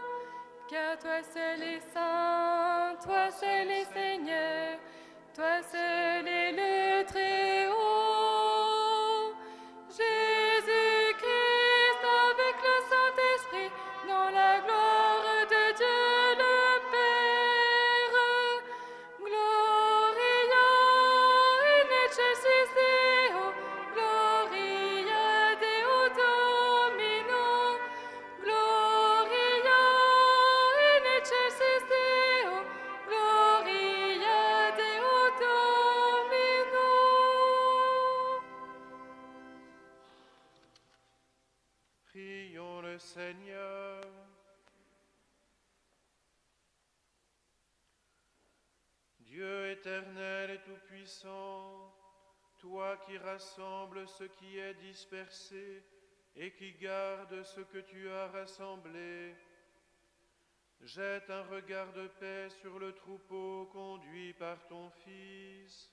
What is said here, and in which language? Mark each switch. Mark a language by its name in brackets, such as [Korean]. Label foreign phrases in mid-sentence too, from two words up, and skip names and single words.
[French] Car toi seul est saint, toi seul est Seigneur, toi seul est le Très-Haut. Jésus-Christ avec le Saint-Esprit, dans la gloire de Dieu le Père. [Latin] Gloria in excelsis Deo, Gloria Deo Domino, Gloria in excelsis Deo, Gloria Deo Domino. [French] Prions le Seigneur. Dieu éternel et tout-puissant, toi qui rassembles ce qui est dispersé et qui gardes ce que tu as rassemblé, jette un regard de paix sur le troupeau conduit par ton Fils.